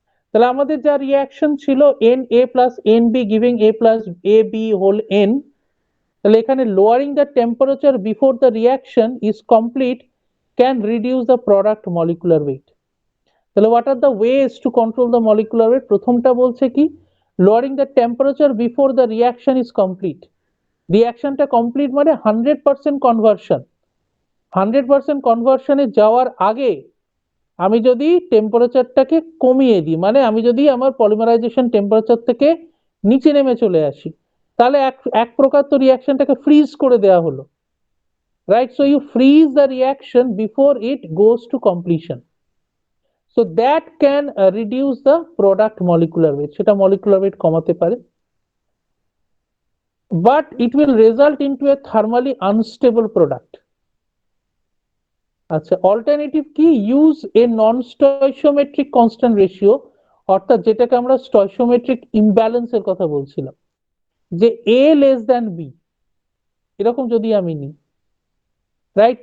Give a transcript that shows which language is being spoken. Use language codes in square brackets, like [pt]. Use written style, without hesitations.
[bn] তাহলে আমাদের যা রিয়াকশন ছিল [en] Na plus Nb giving A plus AB whole N, [bn] তাহলে এখানে [en] lowering the temperature before the reaction is complete can reduce the product molecular weight. তাহলে what are the ways to control the molecular weight? [bn] প্রথমটা বলছে কি, [en] lowering the temperature before the reaction is complete. [bn] রিয়াকশনটা complete মানে 100% conversion. 100% কনভার্সনে যাওয়ার আগে আমি যদি টেম্পারেচারটাকে কমিয়ে দিই, মানে আমি যদি আমার পলিমারাইজেশন টেম্পারেচার থেকে নিচে নেমে চলে আসি, তাহলে এক প্রকার তো রিয়াকশনটাকে ফ্রিজ করে দেওয়া হলো, right? [en] so you freeze the reaction before it goes to completion, so that can reduce the product molecular weight, [bn] সেটা মলিকুলার ওয়েট কমাতে পারে। [en] But it will result into a thermally unstable product. [bn] আচ্ছা, alternative কি? [en] use a non stoichiometric constant ratio, [bn] অর্থাৎ যেটাকে আমরা স্টয়সিওমেট্রিক ইমব্যালেন্সের কথা বলছিলাম, যে [en] A less than B, [bn] এরকম যদি আমি নিই, রাইট?